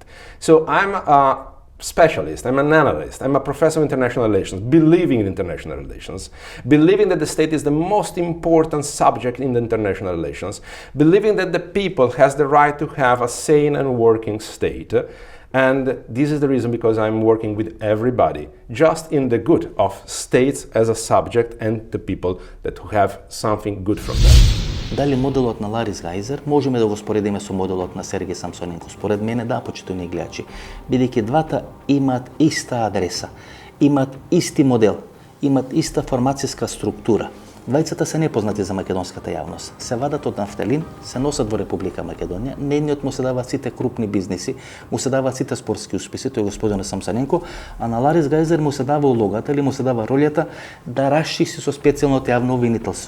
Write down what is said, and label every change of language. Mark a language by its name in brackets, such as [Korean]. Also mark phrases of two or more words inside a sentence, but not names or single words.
[English] So I'm a specialist, I'm an analyst, I'm a professor of international relations, believing in international relations, believing that the state is the most important subject in the international relations, believing that the people has the right to have a sane and working state. And this is the reason because I'm working with everybody, just in the good of states as a subject and the people that have something good from them. [Macedonian] Дали моделот на Ларис Гајзер можеме да го споредиме со моделот на Сергеј Самсоненко? Според мене да, почитувани гледачи, бидејќи двата имаат иста адреса, имаат исти модел, имаат иста формацијска структура. Двајцата се непознати за македонската јавност. Се вадат од нафталин, се носат во Република Македонија, нейниот му се даваат сите крупни бизниси, му се даваат сите спортски успеси, тој господин Самсоненко, а на Ларис Гајзер му се дава улогата или му се дава ролјата да расчисти со специјалното јавно обвинителство.